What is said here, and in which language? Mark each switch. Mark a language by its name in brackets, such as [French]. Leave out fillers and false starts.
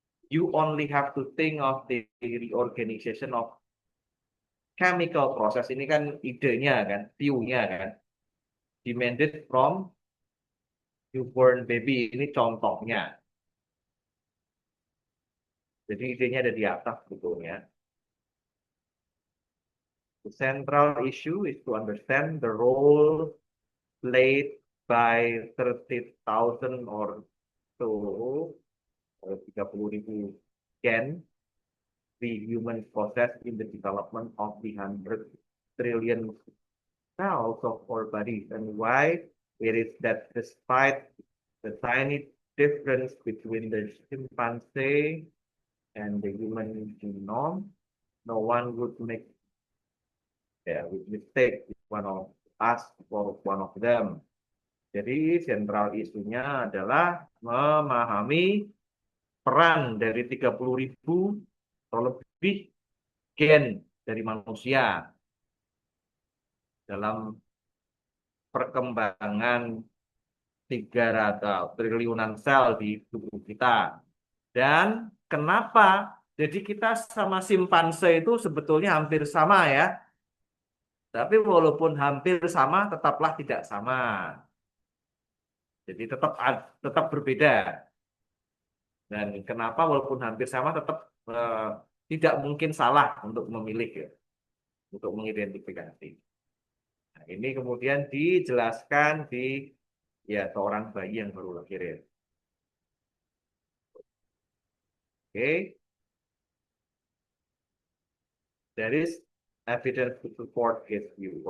[English] You only have to think of the reorganization of chemical process. [Indonesian] Ini kan idenya kan, view-nya kan. [English] Demanded from newborn baby. [Indonesian] Ini contohnya. Jadi idenya ada di atas sebetulnya. [English] The central issue is to understand the role played by 30,000 or so, 30,000 gen, the human process in the development of the 100 trillion cells of our bodies, and why it is that despite the tiny difference between the chimpanzee and the human genome, no one would make mistake with one of us or one of them. [Indonesian] Jadi sentral isunya adalah memahami peran dari 30.000 atau lebih gen dari manusia dalam perkembangan 300 triliunan sel di tubuh kita. Dan kenapa? Jadi kita sama simpanse itu sebetulnya hampir sama ya. Tapi walaupun hampir sama, tetaplah tidak sama. Jadi tetap berbeda. Dan kenapa walaupun hampir sama tetap tidak mungkin salah untuk memilih ya, untuk mengidentifikasi. Nah, ini kemudian dijelaskan di ya seorang bayi yang baru lahir ya. [English] Oke, there is evidence to support his view.